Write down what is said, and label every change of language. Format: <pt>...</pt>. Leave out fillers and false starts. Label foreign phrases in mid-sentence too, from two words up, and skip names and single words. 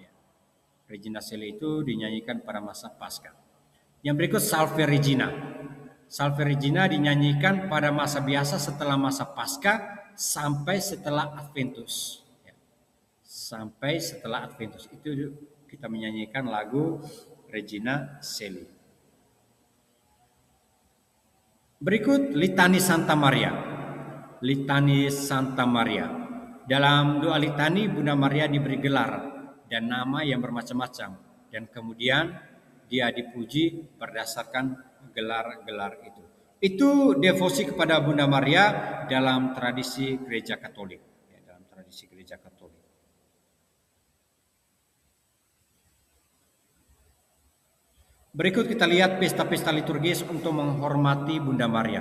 <id>Regina Caeli itu dinyanyikan pada masa Paskah. Yang berikut Salve Regina. Salve Regina dinyanyikan pada masa biasa setelah masa Paskah sampai setelah Adventus. Ya. Sampai setelah Adventus. Itu kita menyanyikan lagu Regina Caeli. Berikut Litani Santa Maria. Litani Santa Maria. Dalam doa litani Bunda Maria diberi gelar dan nama yang bermacam-macam, dan kemudian dia dipuji berdasarkan gelar-gelar itu. Itu devosi kepada Bunda Maria dalam tradisi Gereja Katolik. Ya, dalam tradisi Gereja Katolik. Berikut kita lihat pesta-pesta liturgis untuk menghormati Bunda Maria.</id>